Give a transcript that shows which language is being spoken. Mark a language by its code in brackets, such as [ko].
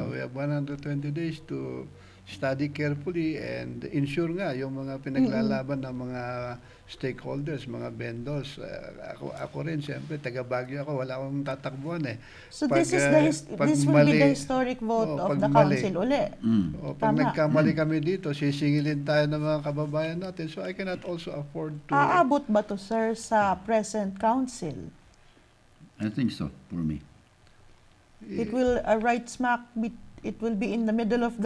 [en] We have 120 days to study carefully and ensure [tl] nga yung mga pinaglalaban ng mga stakeholders, mga vendors. Ako rin, siyempre, taga Baguio ako, wala akong tatakbuhan eh. [en] So this will be the historic vote of the council uli. [tl] Pag Tama. nagkamali kami dito, sisingilin tayo ng mga kababayan natin. [en] So I cannot also afford to... [tl] Aabot ba to, sir, sa present council? [en] I think so, for me. It will it will be in the middle of the